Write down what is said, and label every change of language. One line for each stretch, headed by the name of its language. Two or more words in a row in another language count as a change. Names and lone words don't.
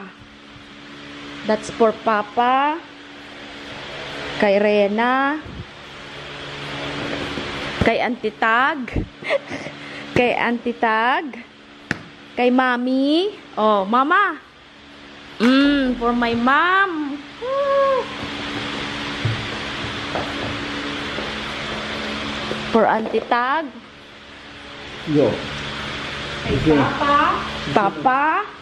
English: That's for Papa. Kay Rena.
Cebuano: Kay Auntie Tag. Kay Auntie Tag. Kay Mami. Oh, Mama.
English: For my mom. For Auntie Tag. Yo.
Cebuano: Kay Papa. Papa.